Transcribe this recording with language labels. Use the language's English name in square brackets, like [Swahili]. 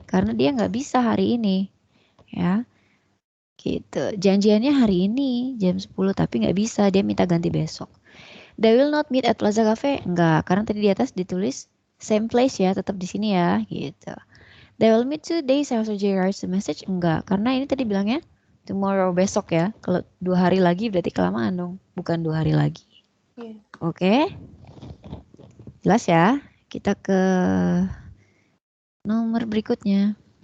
[Indonesian] Karena dia nggak bisa hari ini. Ya, gitu. Janjiannya hari ini jam 10 tapi nggak bisa. Dia minta ganti besok. [English] They will not meet at Plaza Cafe? [Indonesian] Enggak, karena tadi di atas ditulis same place ya, tetap di sini ya, gitu. [English] They will meet today, after J writes the message? [Indonesian] Enggak, karena ini tadi bilangnya tomorrow, besok ya. Kalau 2 hari lagi berarti kelamaan dong, bukan 2 hari lagi. Oke. Jelas ya? Kita ke nomor berikutnya.